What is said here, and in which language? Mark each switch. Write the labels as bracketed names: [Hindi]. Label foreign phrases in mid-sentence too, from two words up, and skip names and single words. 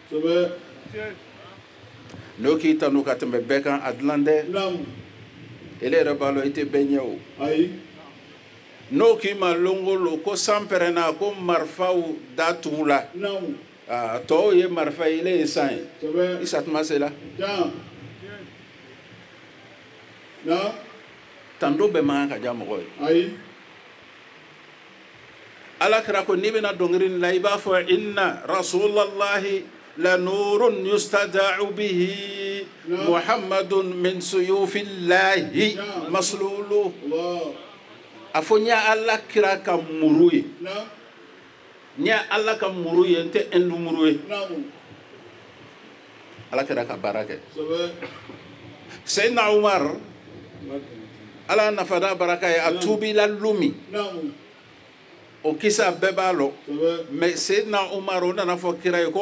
[Bambara] n'o k'i tando ka tɛmɛ bɛɛ kan a dilan dɛ ele yɛrɛ b'a lɔ i tɛ bɛɛ ɲɛ o n'o k'i ma longolo ko san pɛrɛnna ko marifaw da tugu la tɔw ye marifa ye ele ye san ye i satuma sela tando bɛɛ man kan ka diya mɔgɔ ye ala kira ko n'i bɛna dɔnkili la i b'a fɔ [Arabic] إن رسول الله لنور يستضاء به محمد من سيوف الله مسلول [Bambara] a fɔ n ye ala kira ka muru ye n ye ala ka muru ye n tɛ endu muru ye ala kira ka baara kɛ Sayyidina Umar ala nafada baraka ye a tubila lumi o kisa bɛɛ b'a lɔ mais Sayyidina Umar o nana fɔ kira ye ko